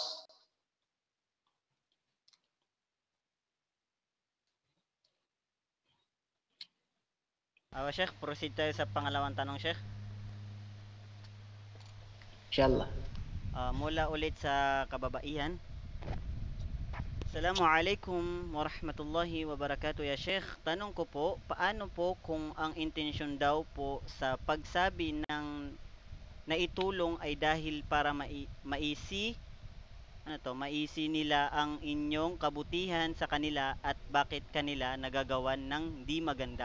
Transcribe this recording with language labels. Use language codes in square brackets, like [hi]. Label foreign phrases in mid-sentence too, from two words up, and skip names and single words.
[tl] Sheikh, proceed tayo sa pangalawang tanong, Sheikh. [ar] إن شاء الله. [tl] Mula ulit sa kababaihan. [ar] السلام عليكم ورحمة الله وبركاته يا شيخ. [tl] Tanong ko po, paano po kung ang intensyon daw po sa pagsabi ng naitulong ay dahil para maisi maisi nila ang inyong kabutihan sa kanila at bakit kanila nagagawan ng di maganda.